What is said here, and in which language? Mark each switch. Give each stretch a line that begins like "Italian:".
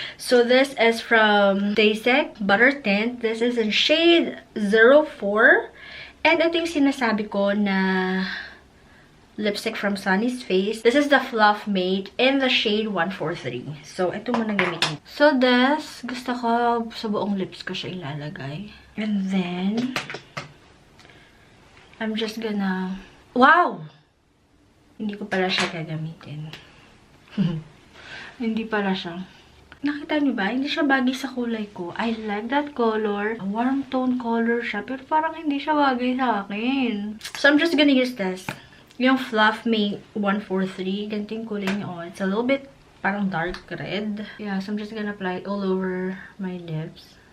English: So this is from Daysec Butter Tint. This is in shade 04. And
Filipino: ito yung sinasabi ko na
English: lipstick from Sunny's Face. This is the Fluff Mate in the shade 143.
Filipino: So, ito muna gamitin. So, this, gusto ko sa buong lips ko siya ilalagay.
English: And then, I'm just gonna... Wow!
Filipino: Hindi ko pala siya gagamitin. Hindi pala siya. Nakita niyo ba? Hindi siya bagay sa kulay ko.
English: I like that color. A warm tone color siya.
Filipino: Pero parang hindi siya bagay sa akin.
English: So, I'm just gonna use this. Yung Fluff Mate 143.
Filipino: Ganito yung kulay niya.
English: Oh, it's a little bit parang dark red. Yeah, so I'm just gonna apply it all over my lips.